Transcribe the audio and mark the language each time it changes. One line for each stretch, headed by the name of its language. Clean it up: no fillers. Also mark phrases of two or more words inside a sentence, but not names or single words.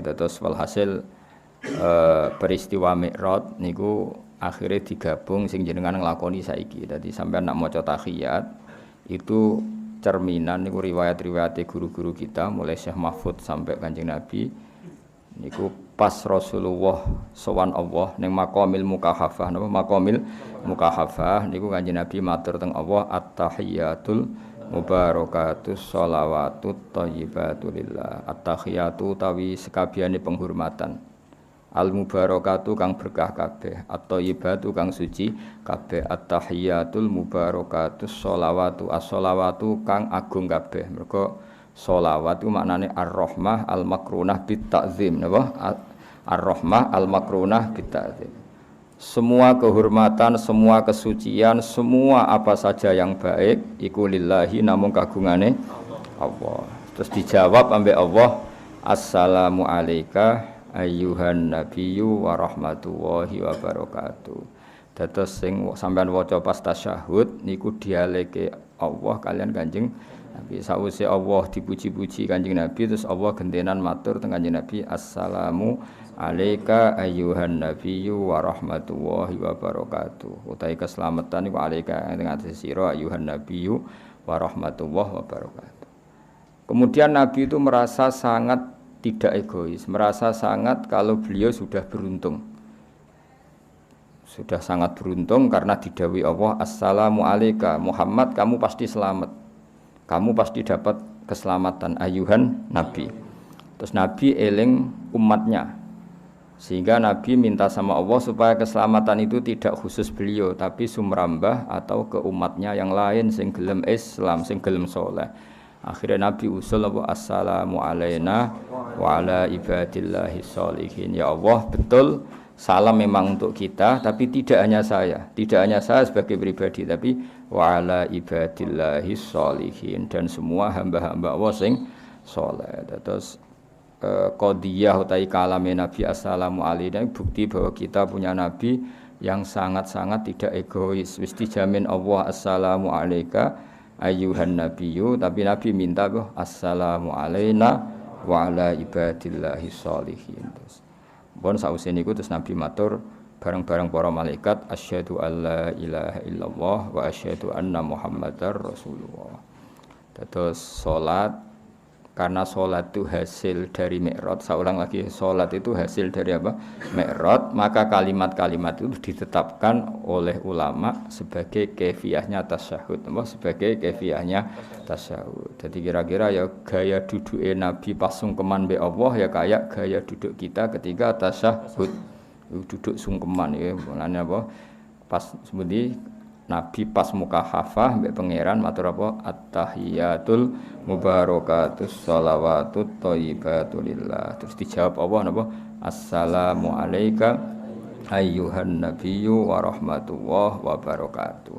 Javanese: Terus walhasil peristiwa Mi'raj niku akhirnya digabung sing jenengan nglakoni saiki. Dadi sampean nak maca tahiyat itu cerminan niku riwayat-riwayat guru-guru kita mulai Syekh Mahfud sampai Kanjeng Nabi niku pas Rasulullah sowan Allah ning
Arabic: مقام المكاشفة
Javanese: napa
Arabic: مقام المكاشفة
Javanese: niku Kanjeng Nabi matur teng Allah
Arabic: التحيات المباركات الصلوات الطيبات لله
Javanese: at-tahiyatu tawi sekabehane penghormatan al-mubarakatu kang berkah kabeh, at-thayyibatu kang suci kabeh,
Arabic: التحيات المباركات الصلوات الصلوات
Javanese: kang agung kabeh. Mergo sholawat itu maknane
Arabic: الرحمة المقرونة بالتعظيم
Javanese: napa?
Arabic: الرحمة المقرونة بالتعظيم.
Indonesian: Semua kehormatan, semua kesucian, semua apa saja yang baik iku lillahi namung kagungane Allah.
Javanese: Terus dijawab ambek Allah,
Arabic: السلام عليك أيها النبي ورحمة الله وبركاته.
Javanese: Dados sing sampean waca pas tasyahud niku dialeke Allah kalian Kanjeng Nabi. Sawise Allah dipuji-puji Kanjeng Nabi terus Allah gentenan matur teng Kanjeng Nabi
Arabic: السلام عليك أيها النبي ورحمة الله وبركاته.
Javanese: Utawi keselamatan niku alayka ing atase sira
Arabic: أيها النبي ورحمة الله وبركاته.
Indonesian: Kemudian Nabi itu merasa sangat tidak egois, merasa sangat kalau beliau sudah beruntung. Sudah sangat beruntung karena didhawuhi Allah,
Arabic: السلام عليك محمد,
Indonesian: kamu pasti selamat. Kamu pasti dapat keselamatan
Arabic: أيها النبي.
Javanese: Terus Nabi eling umatnya.
Indonesian: Sehingga Nabi minta sama Allah supaya keselamatan itu tidak khusus beliau, tapi sumrambah atau ke umatnya yang lain sing gelem Islam, sing gelem saleh. Akhirnya Nabi usul apa
Arabic: السلام علينا وعلى عباد الله الصالحين.
Indonesian: Ya Allah, betul salam memang untuk kita, tapi tidak hanya saya sebagai pribadi, tapi
Arabic: وعلى عباد الله الصالحين
Indonesian: dan semua hamba-hamba Allah sing saleh. Terus qadiyah utai kalame Nabi
Arabic: السلام علينا
Indonesian: bukti bahwa kita punya Nabi yang sangat-sangat tidak egois.
Javanese: Wis dijamin
Arabic: Allah السلام عليك أيها النبي,
Indonesian: tapi Nabi minta
Arabic: السلام علينا وعلى عباد الله الصالحين.
Javanese: Terus bon sause niku terus Nabi matur bareng-bareng para malaikat
Arabic: أشهد أن لا إله إلا الله وأشهد أن محمدا رسول الله.
Indonesian: Terus salat, karena sholat itu hasil dari Mi'raj, saya ulang lagi, sholat itu hasil dari apa? Mi'raj, maka kalimat-kalimat itu ditetapkan oleh ulama sebagai kefiyahnya tasyahud, sebagai kefiyahnya tasyahud. Jadi kira-kira ya gaya duduk Nabi pas sungkeman be Allah ya kayak gaya duduk kita ketika tasyahud, duduk sungkeman ya, maknanya apa?
Javanese: Pas seperti Nabi pas mukahafah mbek pangeran matur apa
Arabic: التحيات المباركات الصلوات الطيبات لله.
Javanese: Terus dijawab Allah napa
Arabic: السلام عليك أيها النبي ورحمة الله وبركاته.